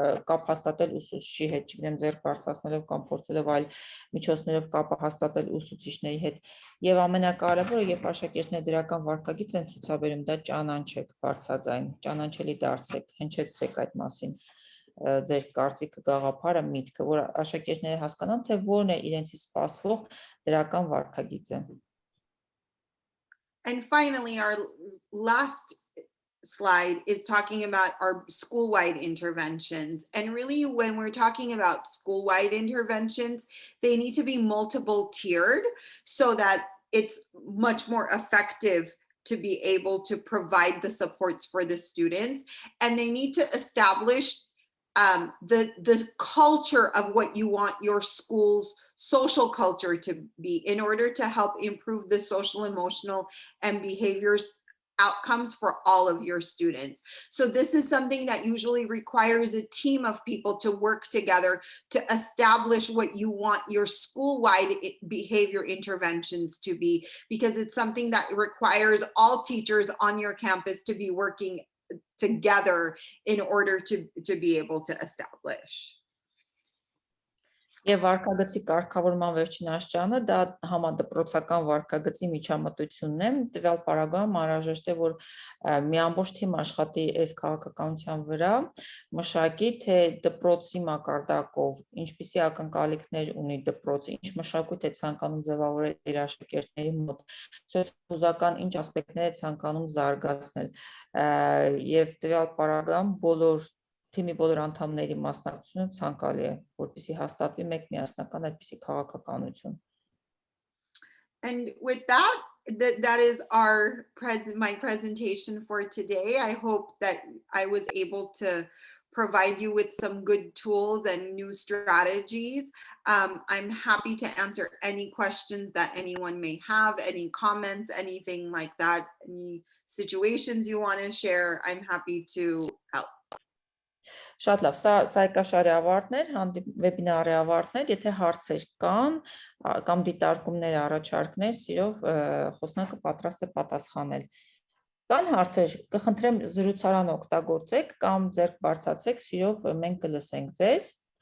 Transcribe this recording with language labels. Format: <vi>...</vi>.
<hy>կապ հաստատել ուսուցչի հետ, չգիտեմ, ձեռք բարձրացնելով կամ փորձելով այլ միջոցներով կապ հաստատել ուսուցիչների հետ։ Եվ ամենակարևորը, երբ աշակերտները դրական վարքագիծ են ցուցաբերում, դա ճանաչեք բարձրաձայն, ճանաչելի դարձեք, հնչեցրեք այդ մասին ձեր կարծիքը, գաղափարը, միտքը, որ աշակերտները հասկանան, թե որն է իրենցից սպասվող դրական վարքագիծը։</hy> <en>And finally, our last slide is talking about our school-wide interventions. And really, when we're talking about school-wide interventions, they need to be multiple tiered so that it's much more effective to be able to provide the supports for the students. And they need to establish the culture of what you want your school's social culture to be in order to help improve the social, emotional, and behaviors outcomes for all of your students. So this is something that usually requires a team of people to work together to establish what you want your school-wide behavior interventions to be, because it's something that requires all teachers on your campus to be working together in order to be able to establish.</en> <hy>Եվ վարքագծի կարգավորման վերջին աշճանը դա համադպրոցական վարքագծի միջամտությունն է, տվյալ պարագայում անհրաժեշտ է, որ մի ամբողջ թիմ աշխատի այս քաղաքականության վրա, մշակի, թե դպրոցի մակարդակով ինչպիսի ակնկալիքներ ունի դպրոցը, ինչ մշակույթ է ցանկանում ձևավորել իր աշակերտների մոտ, սոցիալական ինչ ասպեկտներ է ցանկանում զարգացնել, եւ տվյալ պարագայում թիմի բոլոր անդամների մասնակցությունը ցանկալի է, որպեսզի հաստատվի մեկ միասնական այդպիսի քաղաքականություն։</hy> <en>And with that, that is my presentation for today. I hope that I was able to provide you with some good tools and new strategies. I'm happy to answer any questions that anyone may have, any comments, anything like that, any situations you want to share. I'm happy to help.</en> <hy>Շատ լավ, սա սայկաշարի ավարտներ, վեբինարի ավարտներ, եթե հարցեր կան կամ դիտարկումներ, առաջարկներ, սիրով խոսնակը պատրաստ է պատասխանել։ Կան հարցեր, կխնդրեմ զրուցարան օգտագործեք կամ ձեռք բարձրացրեք, սիրով մենք կլսենք ձեզ։</hy>